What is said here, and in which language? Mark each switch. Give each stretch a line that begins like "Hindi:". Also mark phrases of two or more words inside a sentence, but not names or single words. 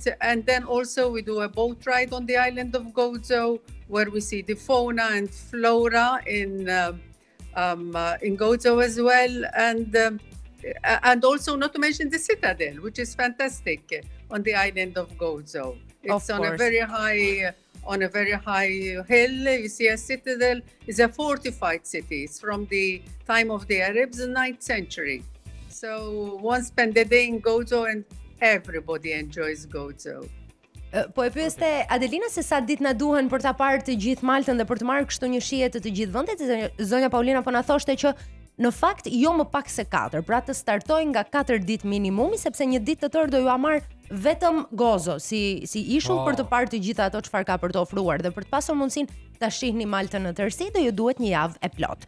English: And then also we do a boat ride on the island of Gozo, where we see the fauna and flora in Gozo as well, and also not to mention the citadel, which is fantastic on the island of Gozo. It's on a very high hill. You see, a citadel is a fortified city. It's from the time of the Arabs in the 9th century. So one spend a day in Gozo and everybody enjoys Gozo.
Albanian: Po e pyeste Adelina se sa ditë na duhen për ta parë të gjithë Maltën dhe për të marrë kështu një shije të gjithë vendit. Zonja Paulina po na thoshte që në fakt jo më pak se 4, pra të startoj nga 4 ditë minimumi, sepse një ditë të tërë do ju marr vetëm Gozo si ishull për të parë të gjitha ato çfarë ka për të ofruar, dhe për të pasur mundësinë ta shihni Maltën në tërësi do ju duhet një javë e plot.